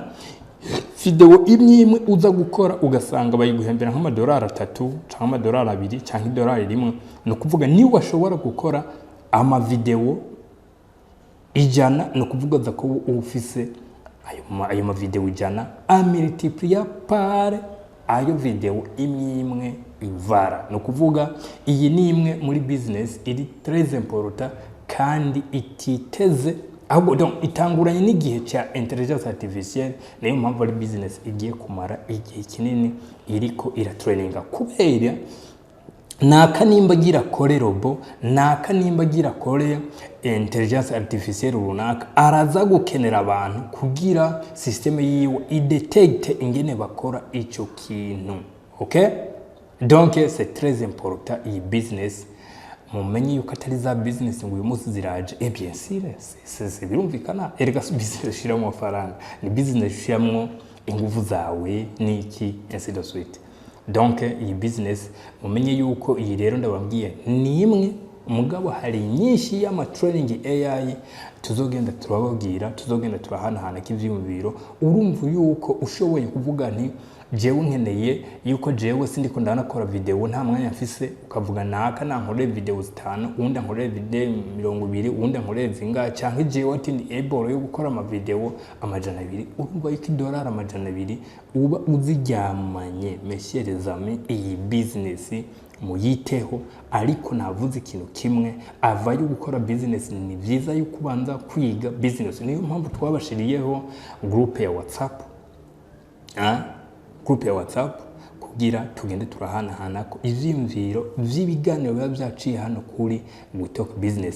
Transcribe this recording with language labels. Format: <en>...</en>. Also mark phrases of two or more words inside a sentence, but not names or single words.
<rn>Video imwe uza gukora ugasanga bayiguhembera nk'amadolari 3 canke amadolari 2 canke idolari 1. No kuvuga ni washobora gukora ama video 100, no kuvuga ko ufise ayo ma video 100</rn> <fr>a multiplier par</fr> <rn>ayo video imwe ivara. No kuvuga iyi ni imwe muri business iri</rn> <fr>très important</fr> <rn>kandi ititeze ahubwo donc itanguranye n'igihe cya</rn> <fr>intelligence artificielle.</fr> <rn>Nayo mpamvu ari business igiye kumara igihe kinini iriko iratraininga, kubera naka nimba gira kore robo, naka nimba gira kore</rn> <fr>intelligence artificielle</fr> <rn>runaka, araza gukenera abantu kugira systeme yiwe idetecte ingene bakora ico kintu.</rn> <fr>Okay, donc c'est très important</fr> <rn>iyi business mumenye yuko atari za business ngo uyu munsi ziraje.</rn> <fr>Bien sûr c'est</fr> <rn>birumvikana, erega business shiramo amafaranga, ni business shiramo ingufu zawe niki</rn> <fr>ainsi de suite.</fr> <rn>Donc iyi business mumenye yuko iyi rero ndababwiye ni imwe mugabo hari nyinshi y'ama training AI tuzogenda turababwira, tuzogenda turahana k'ivyumviro. Urumva yuko ushoboye kuvuga nti jewe nkeneye yuko jewe sindiko ndanakora video nta mwanya mfise, ukavuga naka nankore video 5 undi nkore video 20 undi nkore zinga canke jewe ati ni able yo gukora ama video amajana 2. Urumva yuko dolari amajana 2 uba uziryamanye.</rn> <fr>Messieurs amis,</fr> <rn>iyi business muyiteho, ariko navuze ikintu kimwe, avayo gukora business ni vyiza yuko ubanza kwiga business. Niyo mpamvu twabashiriyeho group ya WhatsApp, group ya WhatsApp kugira tugende turahana ko ivyimviro vy'ibiganiro biba byaciye hano kuri Talk Business.</rn>